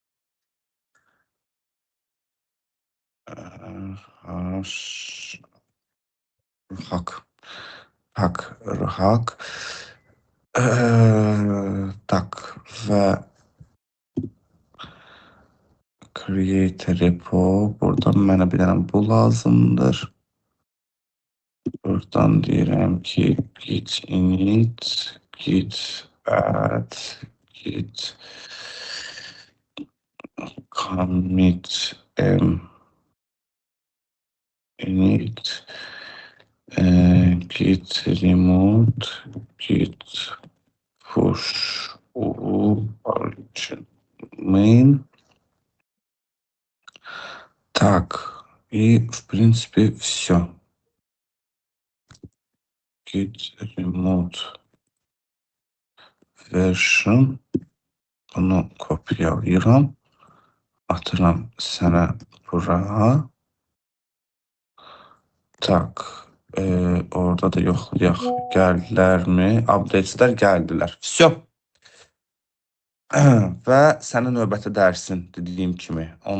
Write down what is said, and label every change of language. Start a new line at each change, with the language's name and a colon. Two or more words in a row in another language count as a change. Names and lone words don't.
Azerbaijani: Rıhaq. Tak və
English: create repo.
Azerbaijani: Buradan mənə bir dənə bu lazımdır. Buradan deyirəm ki
English: git init, git add, git commit init, git remote, git push origin main.
Russian: Так, и в принципе все.
English: Git remote version.
Azerbaijani: Bunu kopyalayıram. Atıram sənə bura. Tak. Orada da yoxlayaq. Gəldilərmi? Updateslər gəldilər. Все. Və sənin növbəti dərsin dediyim kimi.